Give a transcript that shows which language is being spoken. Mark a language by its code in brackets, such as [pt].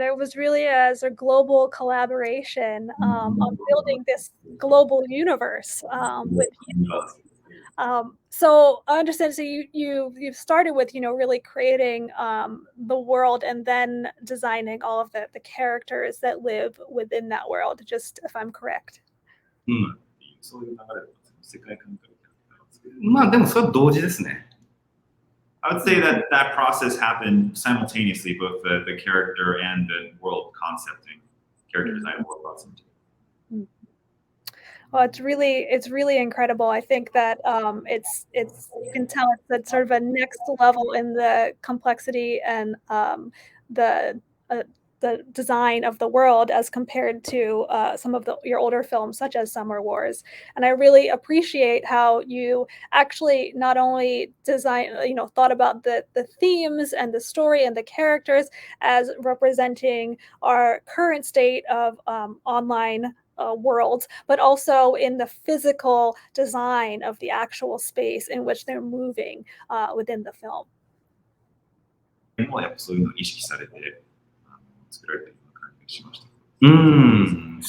[en] It was really as a global collaboration on building this global universe with you. So I understand. So you've started with really creating the world and then designing all of the characters that live within that world. Just if I'm correct. [ja] そういう流れ世界観からまあでもそれは同時ですね。 [en] I would say that process happened simultaneously, both the character and the world concepting, character design and world concepting. Well, it's really incredible. I think that it's you can tell it's that sort of a next level in the complexity and the design of the world as compared to some of your older films, such as Summer Wars. And I really appreciate how you actually not only thought about the themes and the story and the characters as representing our current state of online worlds, but also in the physical design of the actual space in which they're moving within the film. [ja] もやっぱそういうのを意識されて作られてるような感じがしました。